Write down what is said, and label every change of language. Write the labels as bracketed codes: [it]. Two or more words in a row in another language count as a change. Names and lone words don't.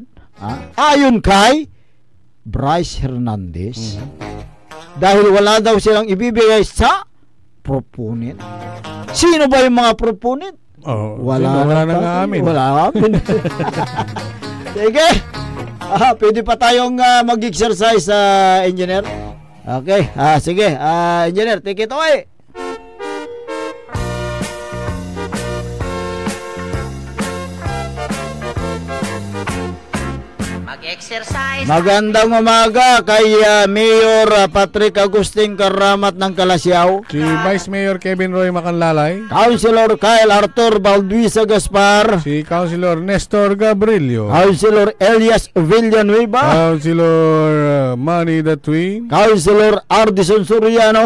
[tl] Ayon kay Bryce Hernandez, dahil wala daw silang ibibigay sa proponent. Sino ba yung mga proponent? Wala nang amin. Wala amin. Sige. Pwede pa tayong mag-exercise, engineer. Okay, sige, engineer, [en] take it away. [tl] Mag-exercise. Magandang umaga kay Mayor Patrick Agustin Karamat ng Calasiao, si Vice Mayor Kevin Roy Macanlalay, Councilor Kyle Arthur Balduisa Gaspar, si Councilor Nestor Gabrilio, Councilor Elias Villanueva, Councilor Manny Datwin, Councilor Ardison Soriano,